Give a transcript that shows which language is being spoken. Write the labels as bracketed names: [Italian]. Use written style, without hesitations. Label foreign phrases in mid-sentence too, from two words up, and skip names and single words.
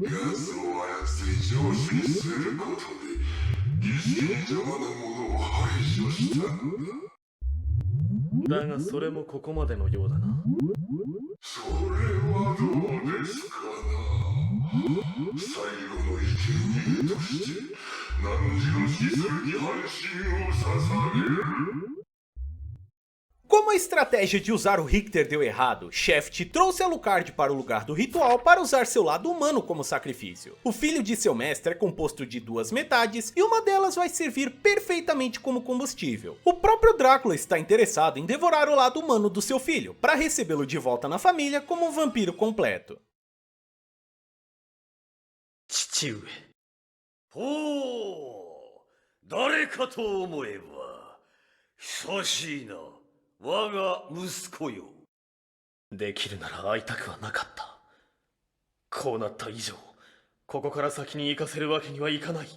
[Japanese] 奴を操り上司にすることで儀式に邪魔なものを排除したのだ。だがそれもここまでのようだな。それはどうですかな。最後の生贄として汝の死するに半身を捧げる。 [Portuguese] Como a estratégia de usar o Richter deu errado, Shaft trouxe Alucard para o lugar do ritual para usar seu lado humano como sacrifício. O filho de seu mestre é composto de duas metades e uma delas vai servir perfeitamente como combustível. O próprio Drácula está interessado em devorar o lado humano do seu filho, para recebê-lo de volta na família como um vampiro completo. [Japanese] 父上。ほう、誰かと思えば久しいな。我が息子よ。できるなら会いたくはなかった。こうなった以上、ここから先に行かせるわけにはいかない。